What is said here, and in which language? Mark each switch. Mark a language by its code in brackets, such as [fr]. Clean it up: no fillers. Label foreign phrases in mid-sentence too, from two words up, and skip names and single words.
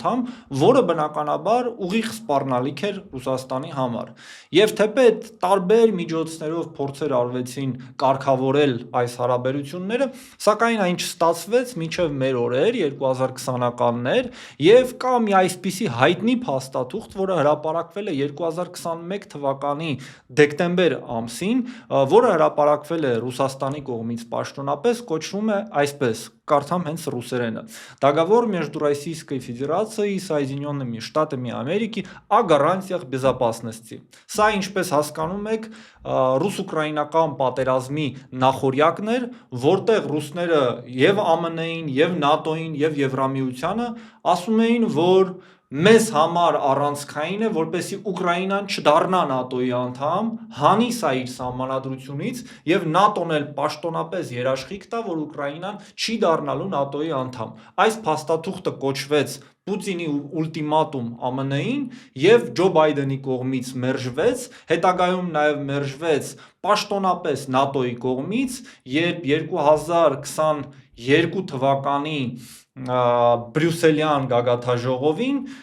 [hy] որը բնականաբար ուղիղ սպառնալիք էր Ռուսաստանի համար։ Եվ թեպետ տարբեր միջոցներով փորձեր արվեցին կարգավորել այս հարաբերությունները, սակայն այն չստացվեց մինչև մեր օրեր 2020-ականներ եւ կա մի այսպիսի հայտնի փաստաթուղթ, որը հրապարակվել է 2021 թվականի դեկտեմբեր ամսին, որը հրապարակվել է Ռուսաստանի կողմից պաշտոնապես, կոչվում է այսպես, կարդամ հենց ռուսերենը. [ru] Договор между Российской Федерацией и Соединенными Штатами Америки о гарантиях безопасности։ [hy] Սա, ինչպես հասկանում եք, ռուս-ուկրաինական պատերազմի նախորյակն էր, որտեղ ռուսները եւ ԱՄՆ-ին, եւ ՆԱՏՕ-ին, եւ Եվրամիությանը ասում էին, որ մեզ համար առանցքային է, որպեսզի Ուկրաինան չդառնա ՆԱՏՕ-ի անդամ, հանի սա իր սահմանադրությունից եւ ՆԱՏՕ-ն էլ պաշտոնապես երաշխիք տա, որ Ուկրաինան չի դառնալու ՆԱՏՕ-ի անդամ։ Այս փաստաթուղթը կոչվեց Պուտինի ուլտիմատում ԱՄՆ-ին եւ Ջո Բայդենի կողմից մերժվեց, հետագայում նաեւ մերժվեց պաշտոնապես ՆԱՏՕ-ի կողմից, երբ 2022 թվականի Բրյուսելյան գագաթաժողովին